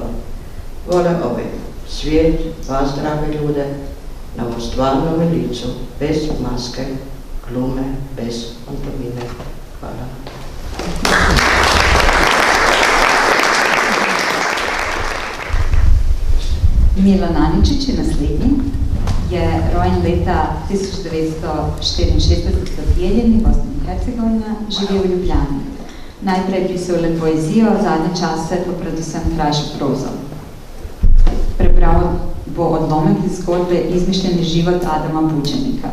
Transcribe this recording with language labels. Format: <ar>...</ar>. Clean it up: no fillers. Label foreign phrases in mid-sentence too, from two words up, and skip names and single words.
<hr>Vole ovaj svijet, vas drage ljude, na ovom stvarnom licu, bez maske, glume, bez pantomime. Hvala.</hr> <sl>Milan Aničić je naslednji. Je rojen leta 1964 v Bijeljini, Bosna in Hercegovina, živi v Ljubljani. Najprej pisal le poezijo, zadnje čase pa predvsem krajšo prozo. Prebral bo odlomek iz zgodbe Izmišljeni život Adama Bučenika.</sl>